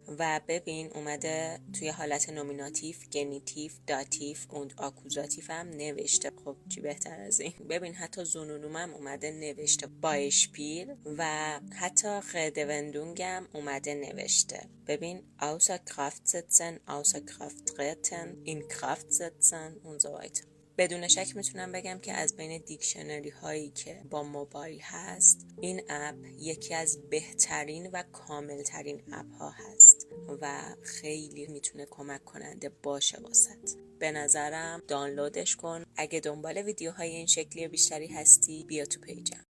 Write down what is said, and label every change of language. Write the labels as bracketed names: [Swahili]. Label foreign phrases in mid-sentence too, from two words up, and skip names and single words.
[Persian] و ببین اومده توی حالت نومیناتیف، گنیتیف، داتیف و آکوزاتیف هم نوشته. خب چی بهتر از این؟ ببین حتی زونونوم هم اومده نوشته، بایشپیل، و حتی خدوندونگ هم اومده نوشته. [German] ببین außer Kraft setzen, außer Kraft treten, in Kraft setzen und so weiter. [Persian] بدون شک میتونم بگم که از بین دیکشنری هایی که با موبایل هست این اپ یکی از بهترین و کاملترین اپ ها هست و خیلی میتونه کمک کننده باشه واسط. به نظرم دانلودش کن. اگه دنبال ویدیوهای این شکلی بیشتری هستی بیا تو پیجم.